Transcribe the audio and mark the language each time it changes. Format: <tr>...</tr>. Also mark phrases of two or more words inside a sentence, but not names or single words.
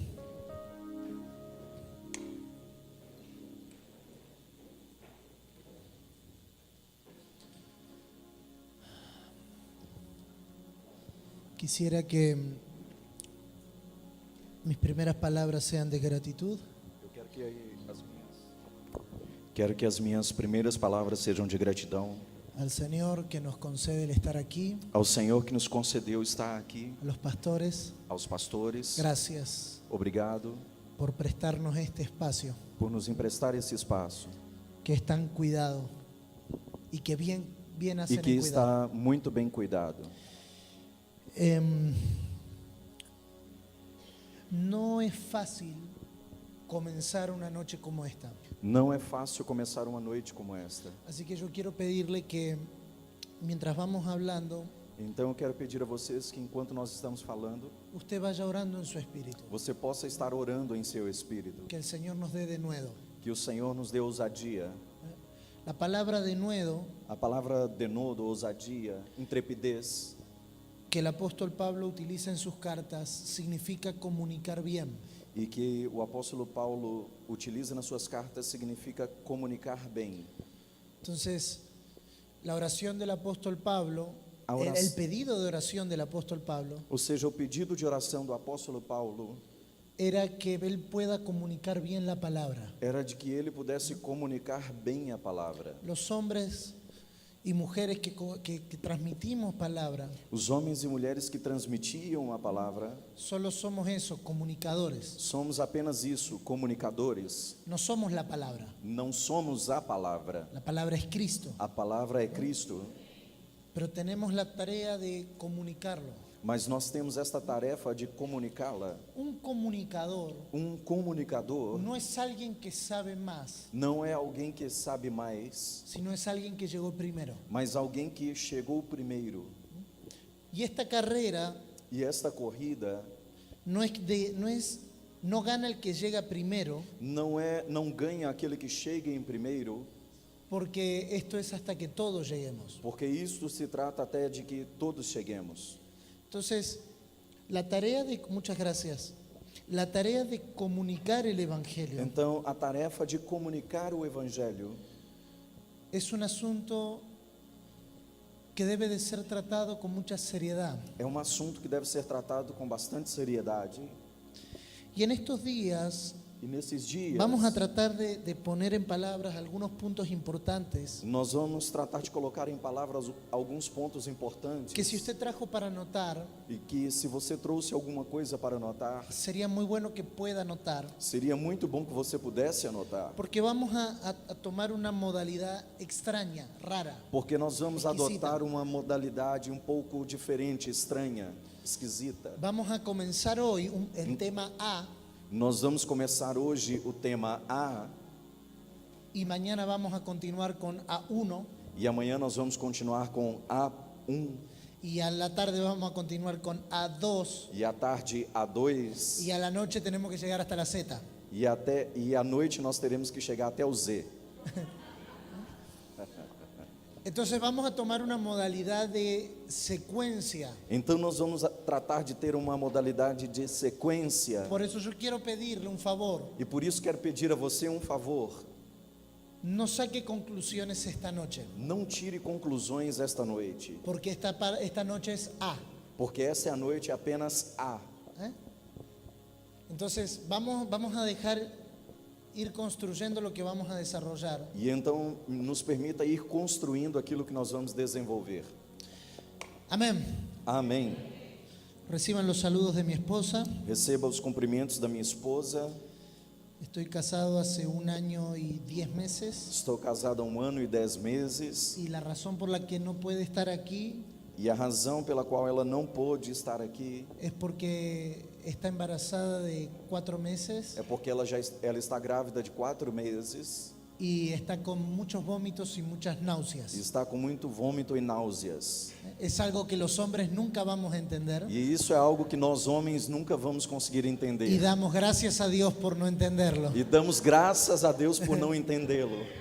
<es>Quisiera que mis primeras palabras sean de gratitud.</es> <pt>Quero que as minhas primeiras palavras sejam de gratidão</pt> <es>Al Señor que nos concede el estar aquí,</es> <pt>ao Senhor que nos concedeu estar aqui,</pt> <es>a los pastores,</es> <pt>aos pastores.</pt> <es>gracias</es> <pt>Obrigado</pt> <es>por prestarnos este espacio</es> <pt>por nos emprestar esse espaço</pt> <es>que es tan cuidado y que bien</es> <pt>e</pt> <es>hacen que en cuidado.</es> <pt>está muito bem cuidado.</pt> <es>No es fácil comenzar una noche como esta.</es> <pt>Não é fácil começar uma noite como esta.</pt> <es>Así que yo quiero pedirle que mientras vamos hablando,</es> <pt>Então eu quero pedir a vocês que enquanto nós estamos falando,</pt> <es>usted vaya orando en su espíritu.</es> <pt>você possa estar orando em seu espírito,</pt> <es>Que el Señor nos dé denuedo.</es> <pt>que o Senhor nos dê ousadia.</pt> <es>La palabra denuedo</es> <pt>A palavra denodo, ousadia, intrepidez,</pt> <es>que el apóstol Pablo utiliza en sus cartas significa comunicar bien.</es> <pt>e que o apóstolo Paulo utiliza nas suas cartas significa comunicar bem.</pt> <es>Entonces, la oración del apóstol Pablo, Ahora- el pedido de oración del apóstol Pablo</es> <pt>Ou seja, o pedido de oração do apóstolo Paulo</pt> <es>era que él pueda comunicar bien la palabra.</es> <pt>era de que ele pudesse comunicar bem a palavra.</pt> <es>Los hombres y mujeres que transmitimos palabra,</es> <pt>Os homens e mulheres que transmitiam a palavra,</pt> <es>solo somos eso, comunicadores.</es> <pt>somos apenas isso, comunicadores.</pt> <es>No somos la palabra.</es> <pt>Não somos a palavra.</pt> <es>La palabra es Cristo,</es> <pt>A palavra é Cristo,</pt> <es>pero tenemos la tarea de comunicarlo.</es> <pt>mas nós temos esta tarefa de comunicá-la.</pt> <es>Un comunicador</es> <pt>Comunicador</pt> <es>no es alguien que sabe más,</es> <pt>não é alguém que sabe mais,</pt> <es>sino es alguien que llegó primero.</es> <pt>mas alguém que chegou primeiro.</pt> <es>Y esta carrera</es> <pt>E esta corrida</pt> <es>no gana el que llega primero,</es> <pt>não ganha aquele que chega em primeiro,</pt> <es>porque esto es hasta que todos lleguemos.</es> <pt>porque isto se trata até de que todos cheguemos.</pt> <es>Entonces, muchas gracias, la tarea de comunicar el Evangelio</es> <pt>Então, a tarefa de comunicar o evangelho</pt> <es>es un asunto que debe de ser tratado con mucha seriedad.</es> <pt>é um assunto que deve ser tratado com bastante seriedade.</pt> <es>Y en estos días</es> <pt>E nesses dias,</pt> <es>vamos a tratar de poner en palabras algunos puntos importantes</es> <pt>nós vamos tratar de colocar em palavras alguns pontos importantes,</pt> <es>que si usted trajo para anotar,</es> <pt>e que se você trouxe alguma coisa para anotar,</pt> <es>sería muy bueno que pueda anotar,</es> <pt>seria muito bom que você pudesse anotar,</pt> <es>porque vamos a tomar una modalidad extraña, rara.</es> <pt>porque nós vamos Esquisita. adotar uma modalidade um pouco diferente, estranha, esquisita.</pt> <es>Vamos a comenzar hoy el tema A</es> <pt>Nós vamos começar hoje o tema A,</pt> <es>y mañana vamos a continuar con A1</es> <pt>e amanhã nós vamos continuar com A1,</pt> <es>y a la tarde vamos a continuar con A2</es> <pt>e à tarde A2,</pt> <es>y a la noche tenemos que llegar hasta la Z.</es> <pt>e à noite nós teremos que chegar até o Z.</pt> <es>Entonces vamos a tomar una modalidad de secuencia.</es> <pt>Então nós vamos tratar de ter uma modalidade de sequência.</pt> <es>Por eso yo quiero pedirle un favor.</es> <pt>E por isso quero pedir a você um favor.</pt> <es>No saque conclusiones esta noche,</es> <pt>Não tire conclusões esta noite,</pt> <es>porque esta noche es A.</es> <pt>porque essa é a noite apenas A. ¿eh?</pt> <es>Entonces vamos a dejar ir construyendo lo que vamos a desarrollar.</es> <pt>E então nos permita ir construindo aquilo que nós vamos desenvolver.</pt> <es>Amén.</es> <pt>Amém.</pt> <es>Reciban los saludos de mi esposa.</es> <pt>Receba os cumprimentos da minha esposa.</pt> <es>Estoy casado hace 1 año y 10 meses</es> <pt>Estou casado há 1 ano e 10 meses.</pt> <es>y la razón por la que no puede estar aquí</es> <pt>E a razão pela qual ela não pôde estar aqui</pt> <es>es porque está embarazada de 4 meses</es> <pt>é porque ela está grávida de 4 meses</pt> <es>y está con muchos vómitos y muchas</es> <pt>e</pt> <es>náuseas.</es> <pt>está com muito vômito e náuseas.</pt> <es>Es algo que los hombres nunca vamos a entender</es> <pt>E isso é algo que nós homens nunca vamos conseguir</pt> <es>y</es> <pt>entender.</pt> <es>damos gracias a Dios por no entenderlo.</es> <pt>E damos graças a Deus por não entendê-lo.</pt>